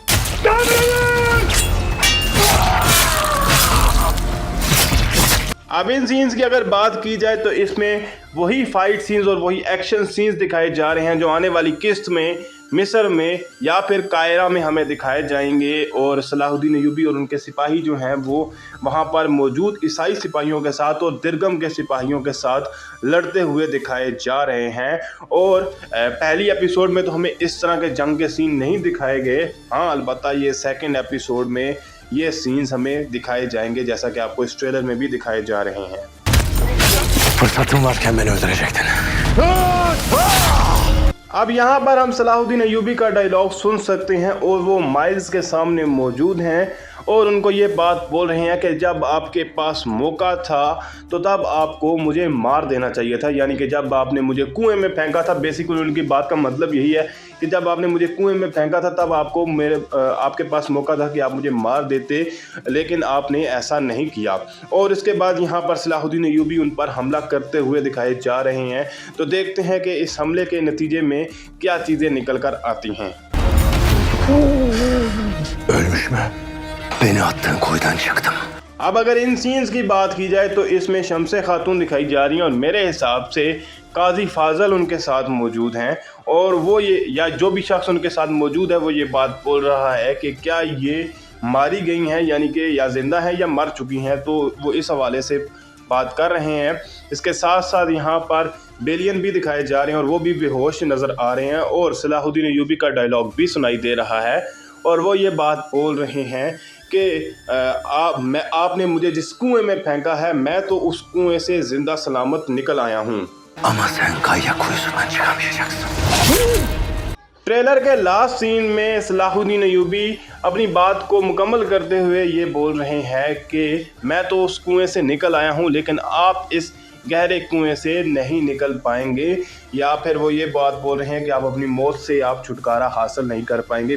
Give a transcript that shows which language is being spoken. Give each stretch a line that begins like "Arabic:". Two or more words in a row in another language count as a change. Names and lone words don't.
Hindi: अब इन सीन्स की अगर बात की जाए तो इसमें वही
English: fight scenes
Hindi: और वही
English: action scenes
Hindi: दिखाए जा रहे हैं जो आने वाली किस्त में मिस्र में या फिर कायरा में हमें दिखाए जाएंगे और सलाहुद्दीन अय्यूबी और उनके सिपाही जो हैं वो वहाँ पर मौजूद ईसाई सिपाहियों के साथ और दिरगम के सिपाहियों के साथ लड़ते हुए दिखाए जा रहे हैं। और पहली एपिसोड में तो हमें इस तरह के जंग के सीन नहीं दिखाए गए, हाँ अलबत्ता ये
English: second episode
Hindi: में ये सीन्स हमें दिखाए जाएंगे जैसा कि आपको इस ट्रेलर में भी दिखाए जा रहे हैं।
Turkish: Fırsatım varken beni öldürecektin.
Hindi: अब यहाँ पर हम सलाहुद्दीन अय्यूबी का डायलॉग सुन सकते हैं और वो माइल्स के सामने मौजूद हैं और उनको ये बात बोल रहे हैं कि जब आपके पास मौका था तो तब आपको मुझे मार देना चाहिए था, यानी कि जब आपने मुझे कुएं में फेंका था। बेसिकली उनकी बात का मतलब यही है कि जब आपने मुझे कुएं में फेंका था तब आपके पास मौका था कि आप मुझे मार देते, लेकिन आपने ऐसा नहीं किया। और इसके बाद यहाँ पर सलाहुद्दीन अय्यूबी उन पर हमला करते हुए दिखाए जा रहे हैं, तो देखते हैं कि इस हमले के नतीजे में क्या चीज़ें निकल कर आती हैं।
Turkish: Ölmüş mü? Beni attığın kuyudan çıktım.
Hindi: अब अगर इन सीन्स की बात की जाए तो इसमें शम्से खातून दिखाई जा रही हैं और मेरे हिसाब से काजी फाजल उनके साथ मौजूद हैं और वो ये या जो भी शख्स उनके साथ मौजूद है वो ये बात बोल रहा है कि क्या ये मारी गई हैं, यानी कि या जिंदा हैं या मर चुकी हैं, तो वो इस हवाले से बात कर रहे हैं। इसके साथ साथ यहाँ पर बेलियन भी दिखाए जा रहे हैं और वो भी बेहोश नज़र आ रहे हैं और सलाहुद्दीन अय्यूबी का डायलॉग भी सुनाई दे रहा है और वो ये बात बोल रहे हैं कि आपने मुझे जिस कुएं में फेंका है मैं तो उस कुएं से ज़िंदा सलामत निकल आया हूँ।
Turkish: Ama sen kayya kuyusundan çıkamayacaksın.
Hindi: ट्रेलर के
English: last scene
Hindi: में सलाहुद्दीन अय्यूबी अपनी बात को मुकम्मल करते हुए ये बोल रहे हैं कि मैं तो उस कुएं से निकल आया हूँ लेकिन आप इस गहरे कुएं से नहीं निकल पाएंगे, या फिर वो ये बात बोल रहे हैं कि आप अपनी मौत से आप छुटकारा हासिल नहीं कर पाएंगे।